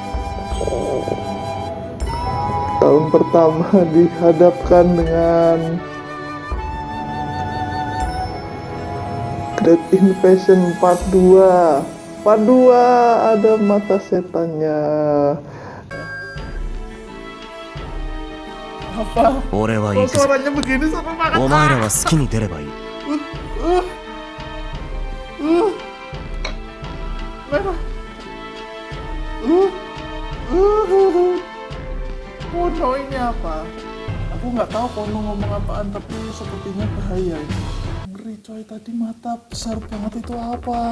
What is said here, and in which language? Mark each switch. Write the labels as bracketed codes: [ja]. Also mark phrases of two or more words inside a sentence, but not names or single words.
[id] Tahun pertama dihadapkan dengan Great Invasion Part 2. Part 2 ada mata setannya. Apa? [ja] 俺は行くぞ。 [id] Suaranya begini sama banget. [ja] お前らは好きに出ればいい。 [id] Merah. Kono ini apa? Aku nggak tahu Kono ngomong apaan, tapi sepertinya bahaya ini. Ngeri coy, tadi mata besar banget itu apa?